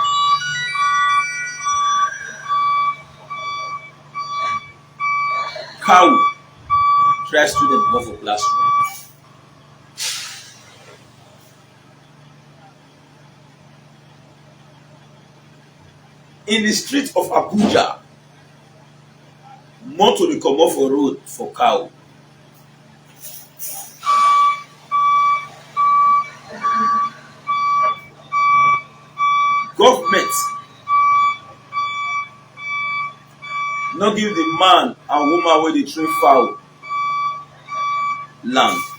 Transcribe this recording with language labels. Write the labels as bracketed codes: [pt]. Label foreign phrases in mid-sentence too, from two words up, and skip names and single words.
[pcm] Cow drive students more for classroom. In the street of Abuja, motor dey comot for road for cow. Government no give the man and woman wey dey train fowl land.